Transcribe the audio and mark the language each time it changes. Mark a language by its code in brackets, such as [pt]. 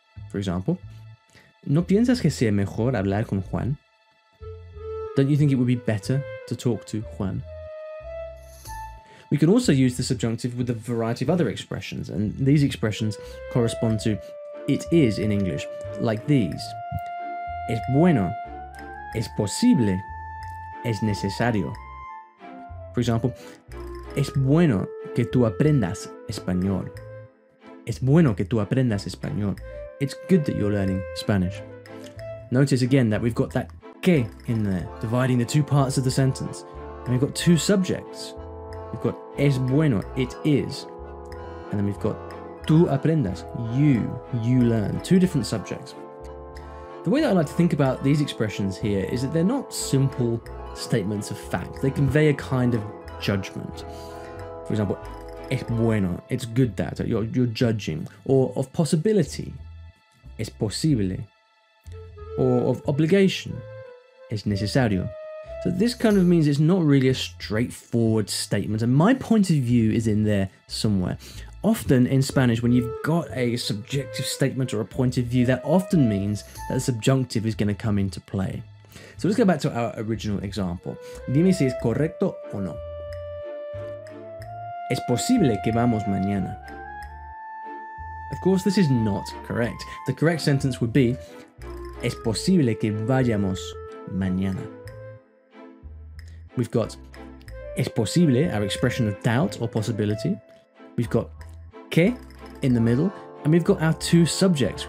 [en] For example, [es] ¿no piensas que sea mejor hablar con Juan? [en] Don't you think it would be better to talk to Juan? We can also use the subjunctive with a variety of other expressions, and these expressions correspond to it is in English, like these. [es] Es bueno, es posible, es necesario. [en] For example, [es] es bueno que tú aprendas español. Es bueno que tú aprendas español. [en] it's good that you're learning Spanish. Notice again that we've got that que in there, dividing the two parts of the sentence. And we've got two subjects. We've got [es] es bueno, [en] it is. And then we've got [es] tú aprendas, [en] you learn. Two different subjects. The way that I like to think about these expressions here is that they're not simple statements of fact. They convey a kind of judgment. For example, [es] es bueno, [en] it's good that, you're judging. Or of possibility, [es] es posible. [en] Or of obligation, [es] es necesario. [en] So this kind of means it's not really a straightforward statement, and my point of view is in there somewhere. Often in Spanish, when you've got a subjective statement or a point of view, that often means that the subjunctive is going to come into play. So let's go back to our original example. [es] Dime si es correcto o no. Es posible que vamos mañana. [en] Of course, this is not correct. The correct sentence would be [es] es posible que vayamos mañana. [en] We've got [es] es posible, [en] our expression of doubt or possibility. We've got que in the middle, and we've got our two subjects.